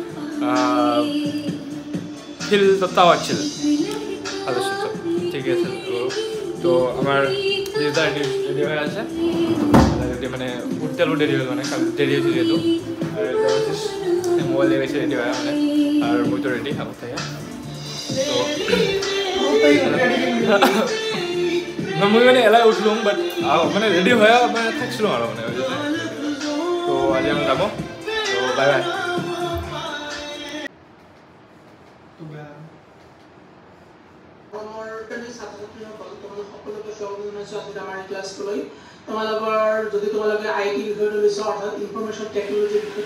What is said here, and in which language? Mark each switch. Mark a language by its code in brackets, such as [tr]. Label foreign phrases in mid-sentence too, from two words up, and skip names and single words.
[bn] ফিল তো তাও আসছিল ভালো ছিল ঠিক আছে তো আমার দিদা রেডি হয়ে আছে মানে উঠতেও দেরি হলো মানে কাল দেরি হয়েছিল যেহেতু আর মোবাইল দিয়ে গেছে রেডি হয়ে মানে আর মই তো রেডি আমার থেকে তো মই মানে এলাই উঠলাম বাট মানে রেডি হয়ে মানে থাকছিলাম আর মানে তো আজি আমি যাব তো [en] bye bye [as] ছাত্ৰ ছাত্ৰীসকল তোমালোক সকলোকে স্বাগতম জনাইছোঁ আজি আমাৰ ক্লাছলৈ তোমালোকৰ যদি তোমালোকে আইটি বিষয়টো লৈছা অৰ্থাৎ [en] information technology [as] বিষয়টো